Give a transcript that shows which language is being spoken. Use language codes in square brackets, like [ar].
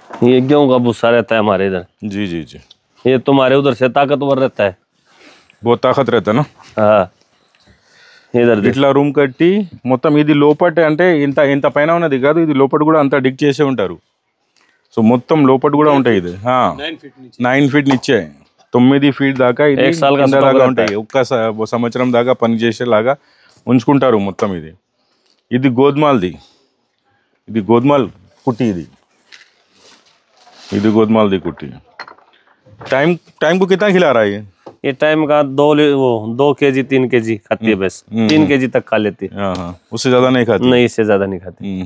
[hi] ये गेहूं का भूसा रहता है हमारे इधर. जी जी जी. ये तुम्हारे उधर से ताकतवर रहता है. बहुत ताकत रहता है ना. हाँ, इधर [te] ఇట్లా రూమ్ కట్టి మొత్తం ఇది లోపట అంటే ఇంత పైన ఉన్నది కాదు, ఇది లోపల కూడా అంతా డిగ్ చేసే ఉంటారు. సో మొత్తం లోపల కూడా ఉంటాయి. ఇది 9 ఫీట్ నిచ్చే 9 ఫీట్ దాకా ఇది దాకా ఉంటాయి. ఒక్క సంవత్సరం దాకా పనిచేసేలాగా ఉంచుకుంటారు మొత్తం. ఇది గోధుమలది, ఇది గోధుమల్ కుట్టి, ఇది గోధుమలది కుట్టి. [hi] टाइम को कितना खिला रहा है ये टाइम का 2 kg 3 kg खाती है बस. 3 kg तक खा लेती है. उससे ज्यादा नहीं खाती. नहीं, इससे ज्यादा नहीं खाती.